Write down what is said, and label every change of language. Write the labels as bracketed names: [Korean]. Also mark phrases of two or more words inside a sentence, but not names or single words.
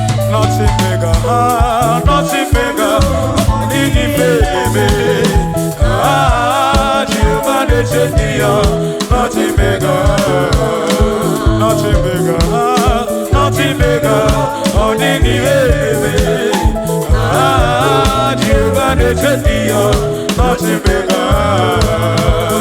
[English] Nothing bigger, ah, nothing bigger. Nini baby, ah, Jehovah, they take me on. Nothing bigger. Nothing bigger. Nothing bigger. [Igbo] Ọ dịghị ihe ememe. Ah, Jehova na-eche ndị ya. [English] Nothing bigger.